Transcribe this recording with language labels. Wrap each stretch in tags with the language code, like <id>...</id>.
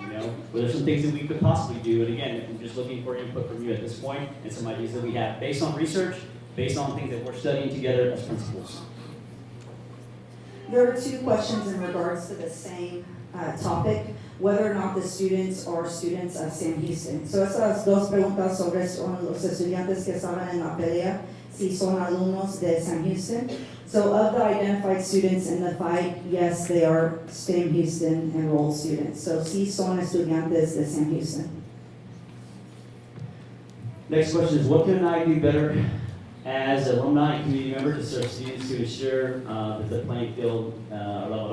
<en>Well, there's some things that we could possibly do. And again, I'm just looking for input from you at this point and some ideas that we have based on research, based on things that we're studying together as principals. There are two questions in regards to the same topic, whether or not the students are students of Sam Houston.</en> <es>So esas dos preguntas sobre son los estudiantes que estaban en la pelea, si son alumnos de Sam Houston.</es> <en>So of the identified students in the fight, yes, they are Sam Houston enrolled students.</en> <es>So si son estudiantes de Sam Houston.</es> <en>Next question is, what can I do better as alumni and community member to serve students to ensure that the playing field are level?</en>